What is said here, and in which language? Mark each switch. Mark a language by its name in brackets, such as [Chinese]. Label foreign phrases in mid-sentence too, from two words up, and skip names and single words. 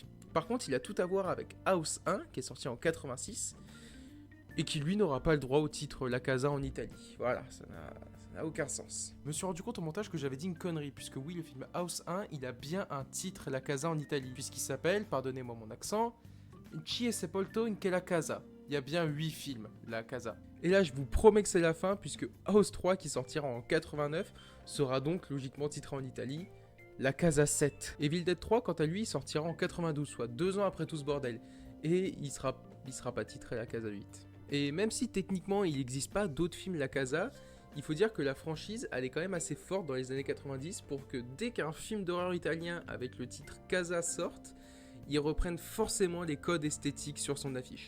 [French] Par contre, il a tout à voir avec House 1, qui est sorti en 86, et qui lui n'aura pas le droit au titre La Casa en Italie. Voilà, ça n'a aucun sens. Je me suis rendu compte au montage que j'avais dit une connerie, puisque oui, le film House 1, il a bien un titre La Casa en Italie, puisqu'il s'appelle, pardonnez-moi mon accent, Chi è sepolto in quella casa. Il y a bien 8 films, La Casa. Et là, je vous promets que c'est la fin, puisque House 3, qui sortira en 89, sera donc logiquement titré en Italie La Casa 7. Evil Dead 3, quant à lui, sortira en 92, soit 2 ans après tout ce bordel. Et il sera pas titré La Casa 8. Et même si techniquement il n'existe pas d'autres films La Casa, il faut dire que la franchise elle est quand même assez forte dans les années 90 pour que dès qu'un film d'horreur italien avec le titre Casa sorte, ils reprennent forcément les codes esthétiques sur son affiche.